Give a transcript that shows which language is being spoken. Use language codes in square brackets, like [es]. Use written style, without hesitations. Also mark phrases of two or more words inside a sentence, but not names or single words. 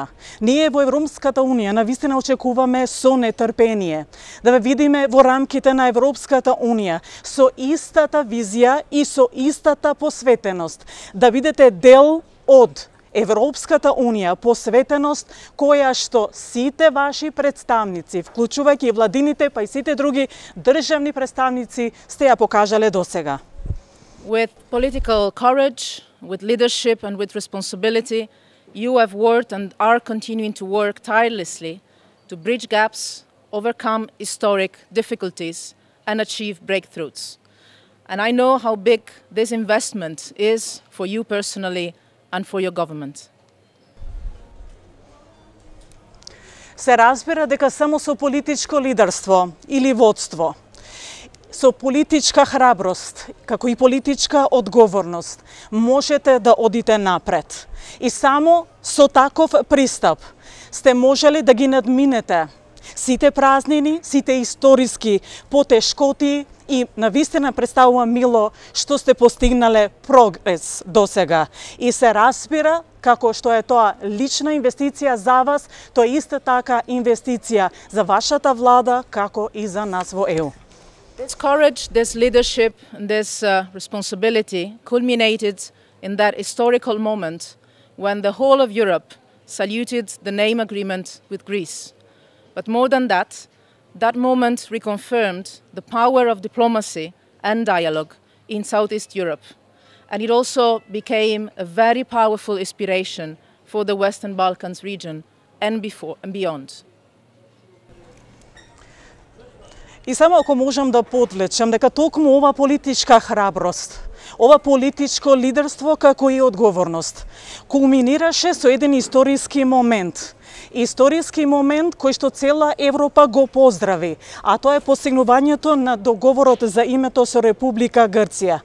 [mk] Ние во Европската Унија навистина очекуваме со нетрпение да ве видиме во рамките на Европската Унија со истата визија и со истата посветеност, да бидете дел од Европската Унија, посветеност која што сите ваши представници, вклучувајќи владините, па и сите други државни представници, сте ја покажале досега. [en] With political courage, with leadership and with responsibility, you have worked and are continuing to work tirelessly to bridge gaps, overcome historic difficulties and achieve breakthroughs. And I know how big this investment is for you personally and for your government. [mk] Се разбира дека само со политичко лидерство или водство, со политичка храброст, како и политичка одговорност, можете да одите напред. И само со таков пристап сте можеле да ги надминете сите празнини, сите историски потешкоти и навистина представува мило што сте постигнале прогрес досега. И се разбира како што е тоа лична инвестиција за вас, тоа е иста така инвестиција за вашата влада како и за нас во ЕУ. [en] This courage, this leadership, and this responsibility culminated in that historical moment when the whole of Europe saluted the name agreement with Greece. But more than that, that moment reconfirmed the power of diplomacy and dialogue in Southeast Europe. And it also became a very powerful inspiration for the Western Balkans region and beyond. [mk] И само ако можам да подвлечам дека токму ова политичка храброст, ова политичко лидерство како и одговорност кулминираше со еден историски момент. Историски момент кој што цела Европа го поздрави, а тоа е постигнувањето на договорот за името со Република Грција.